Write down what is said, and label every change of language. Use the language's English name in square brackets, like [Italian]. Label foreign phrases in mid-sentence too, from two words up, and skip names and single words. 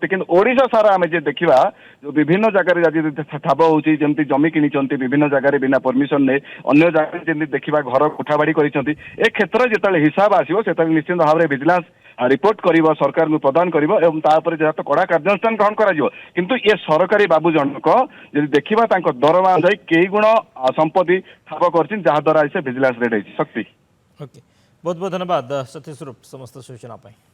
[Odia] କିନ୍ତୁ ଓଡିଶା ସାରା ଆମେ ଯେ ଦେଖିବା ଯୋଉ ବିଭିନ୍ନ ଜାଗାରେ ଆଜି ଠାବ ହଉଛି ଯେମିତି ଜମି କିଣିଛନ୍ତି ବିଭିନ୍ନ ଜାଗାରେ ବିନା ପରମିଶନ ନେଇ ଅନ୍ୟ ଜାଗାରେ ଯେମିତି ଦେଖିବା ଘର କୋଠାବାଡି କରିଛନ୍ତି ଏ କ୍ଷେତ୍ରରେ ଯେତେବେଳେ ହିସାବ ଆସିବ ସେତେବେଳେ ନିଶ୍ଚିତ ଭାବରେ [English] vigilance report [Odia] କରିବ ସରକାରଙ୍କୁ ପ୍ରଦାନ କରିବ ଏବଂ ତାପରେ ଯାହା କଡା କାର୍ଯ୍ୟାନୁଷ୍ଠାନ ଗ୍ରହଣ କରାଯିବ। କିନ୍ତୁ ଏ ସରକାରୀ ବାବୁ ଜଣକ ଯଦି ଦେଖିବା ତାଙ୍କ ଦରମା ଅନୁଯାୟୀ କେଇ ଗୁଣ ସମ୍ପତ୍ତି ଠାବ କରିଛନ୍ତି ଯାହା ଦ୍ୱାରା ସେ [English] vigilance raid [Odia] ହେଇଛି ଶକ୍ତି। [Hindi] ओके बहुत बहुत धन्यवाद सतीश रूप समस्त सूचना पाई।